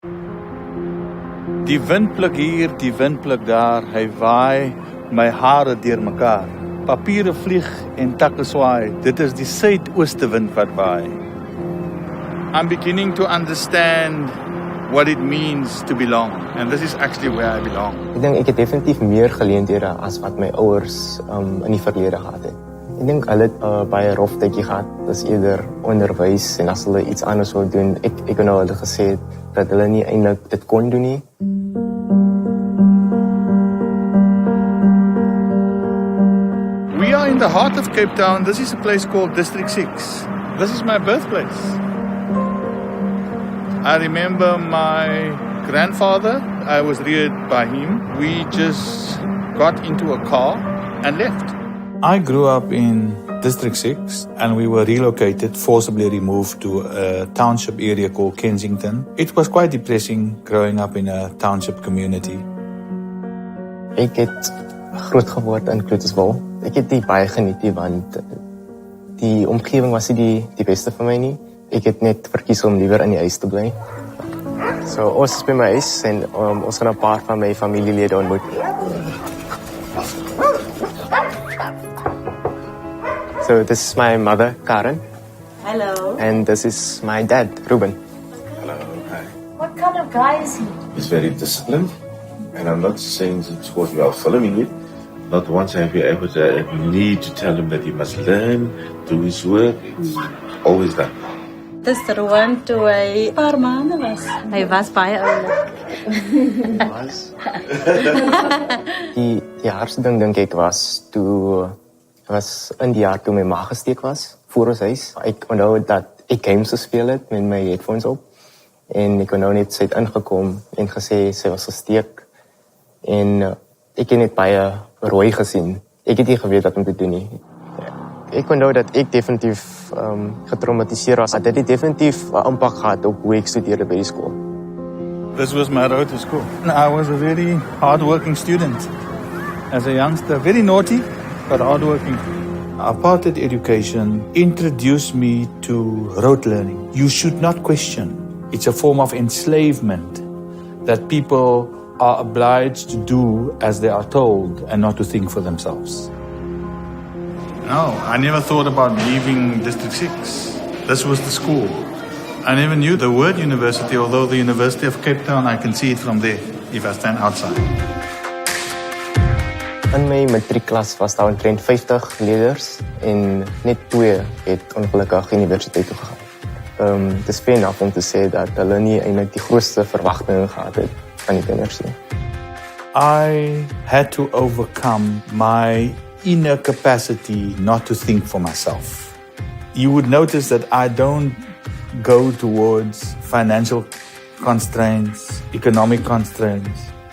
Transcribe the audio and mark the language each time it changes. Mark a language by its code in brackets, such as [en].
[af] Die wind pluk hier, die wind pluk daar, hy waai my hare deur mekaar. Papiere vlieg en takke swaai, dit is die suidooste wind wat waai. [en] I'm beginning to understand what it means to belong, and this is actually where I belong. [af] Ek dink ek het definitief meer geleenthede as wat my ouers in die verlede gehad het. Ek dink hulle het baie rof tydjie gehad, dis eerder onderwys en as hulle iets anders wou doen, ek het nou hulle gesê dat hulle nie eintlik dit kon doen nie. [en] We are in the heart of Cape Town. This is a place called District 6. This is my birthplace. I remember my grandfather, I was reared by him. We just got into a car and left. I grew up in District 6 and we were relocated, forcibly removed to a township area called Kensington. It was quite depressing growing up in a township community. [af] Ek het groot geword in Kloetiswil. Ek het dit baie geniet want die omgewing was nie die beste vir my nie. Ek het net verkies om liewer in die huis te bly. So ons is by my huis en ons gaan 'n paar van my familielede ontmoet. [en] So this is my mother, Karen. Hello. And this is my dad, Ruben. Hello, hi. What kind of guy is he? He's very disciplined, and I'm not saying it's because we are following it. Not once have you ever need to tell him that he must learn, do his work. It's always done. [af] Dis Rowan toe hy 'n paar maande was. Hy was baie oulik. Die hardste ding dink ek was in die jaar toe my ma gesteek was voor ons huis. Ek onthou dat ek games gespeel het met my headphones op en ek onthou net sy het ingekom en gesê sy was gesteek en ek het net baie rooi gesien. Ek het nie geweet wat om te doen nie. Ek onthou dat ek definitief getraumatiseer was. Dit het definitief 'n impak gehad op hoe ek studeerde by die skool. [en] This was my road to school. I was a very hard-working student. As a youngster, very naughty, but hard-working. Apartheid education introduced me to rote learning. You should not question. It's a form of enslavement that people are obliged to do as they are told and not to think for themselves. No, I never thought about leaving District 6. This was the school. I never knew the word university, although the University of Cape Town, I can see it from there if I stand outside. [af] In my matriekklas was daar omtrent 50 leerders en net 2 het ongelukkig universiteit toe gegaan. Dis fyn af om te sê dat hulle nie eintlik die grootste verwagtinge gehad het van die kinders nie. [en] I had to overcome my inner capacity not to think for myself. You would notice that I don't go towards financial constraints, economic constraints.